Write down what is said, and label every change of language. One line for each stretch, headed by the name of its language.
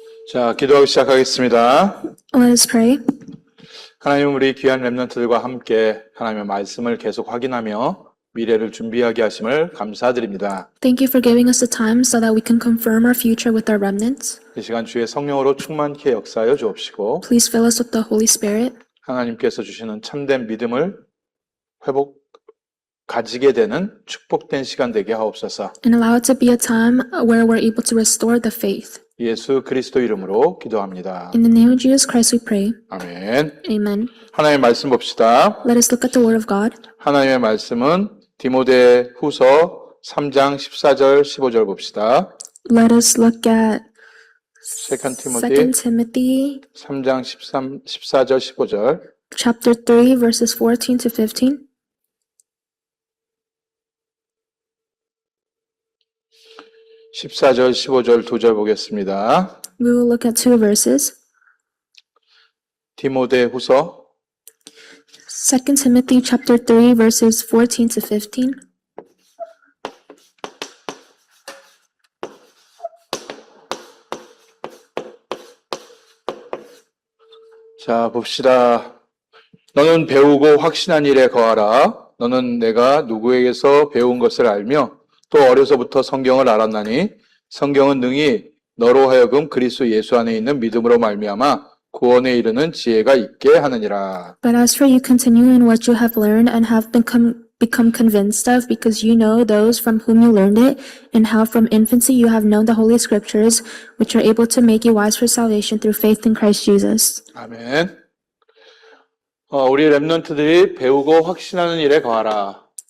Korean: 자, 기도하고 시작하겠습니다.
English: Let us pray.
Korean: 하나님, 우리 귀한 렘넌트들과 함께 하나님의 말씀을 계속 확인하며 미래를 준비하게 하심을 감사드립니다.
English: Thank you for giving us the time so that we can confirm our future with our remnants.
Korean: 이 시간 주의 성령으로 충만케 역사하여 주옵시고
English: Please fill us with the Holy Spirit
Korean: 하나님께서 주시는 참된 믿음을 가지게 되는 축복된 시간 되게 하옵소서.
English: and allow it to be a time where we're able to restore the faith.
Korean: 예수 그리스도 이름으로 기도합니다.
English: In the name of Jesus Christ we pray.
Korean: 아멘.
English: Amen.
Korean: 하나님의 말씀 봅시다.
English: Let us look at the Word of God.
Korean: 하나님의 말씀은 디모데 후서 3장 14절 15절 봅시다.
English: Let us look at 2 2 Timothy
Korean: 3장 14절 15절.
English: chapter 3 verses 14 to 15.
Korean: 14절 15절 두 절 보겠습니다.
English: We will look at two verses.
Korean: 디모데 후서
English: 2 Timothy chapter 3 verses 14 to 15.
Korean: 자 봅시다. 너는 배우고 확신한 일에 거하라. 너는 내가 누구에게서 배운 것을 알며 또 어려서부터 성경을 알았나니 성경은 능히 너로 하여금 그리스도 예수 안에 있는 믿음으로 말미암아 구원에 이르는 지혜가 있게 하느니라.
English: But as for you, continue in what you have learned and have become convinced of, because you know those from whom you learned it, and how from infancy you have known the Holy Scriptures, which are able to make you wise for salvation through faith in Christ Jesus.
Korean: 아멘. 우리 렘넌트들이 배우고 확신하는 일에 거하라.